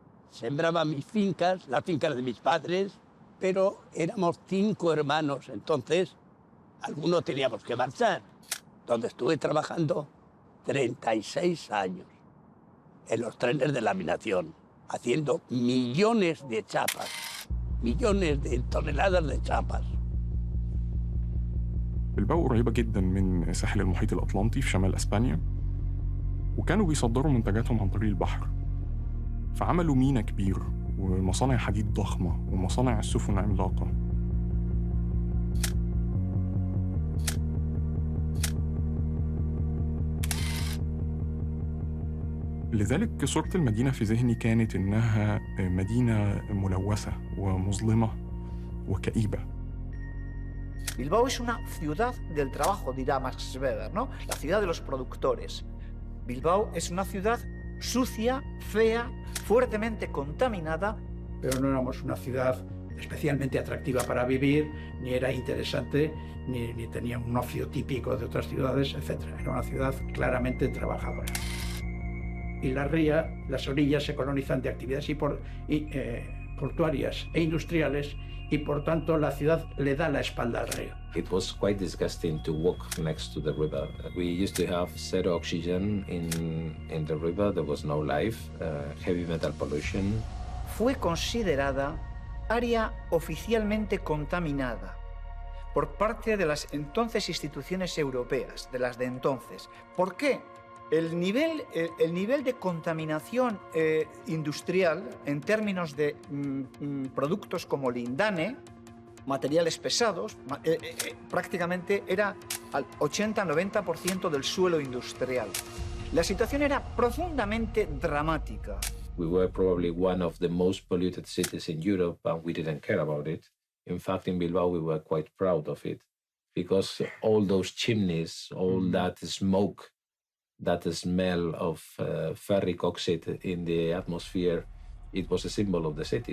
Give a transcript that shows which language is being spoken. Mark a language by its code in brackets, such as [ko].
[es] Sembraba mis fincas, las fincas de mis padres, pero éramos 5 hermanos, entonces algunos teníamos que marchar, donde estuve trabajando 36 años en los trenes de laminación, haciendo millones de chapas, millones de toneladas de chapas. [ar] بلباو قريبة جدا من ساحل المحيط الأطلنطي في شمال أسبانيا، وكانوا بيصدروا منتجاتهم عن طريق البحر، فعملوا ميناء كبير ومصانع حديد ضخمة ومصانع السفن عملاقة. لذلك صورة المدينة في ذهني كانت إنها مدينة ملوثة ومظلمة وكئيبة. [es] Bilbao es una ciudad del trabajo, dirá Max Weber, ¿no? La ciudad de los productores. Bilbao es una ciudad sucia, fea, fuertemente contaminada. Pero no éramos una ciudad especialmente atractiva para vivir, ni era interesante, ni tenía un ocio típico de otras ciudades, etc. Era una ciudad claramente trabajadora. Y la ría, las orillas se colonizan de actividades portuarias e industriales, y por tanto la ciudad le da la espalda al río. [en] It was quite disgusting to walk next to the river. We used to have zero oxygen in the river. There was no life, heavy metal pollution. [es] Fue considerada área oficialmente contaminada por parte de las entonces instituciones europeas, de las de entonces. ¿Por qué? El nivel de contaminación industrial en términos de productos como lindane, materiales pesados, prácticamente era al 80-90% del suelo industrial. La situación era profundamente dramática. [en] We were probably one of the most polluted cities in Europe, and we didn't care about it. In fact, in Bilbao, we were quite proud of it because all those chimneys, all that smoke, that smell of ferric oxide in the atmosphere, it was a symbol of the city.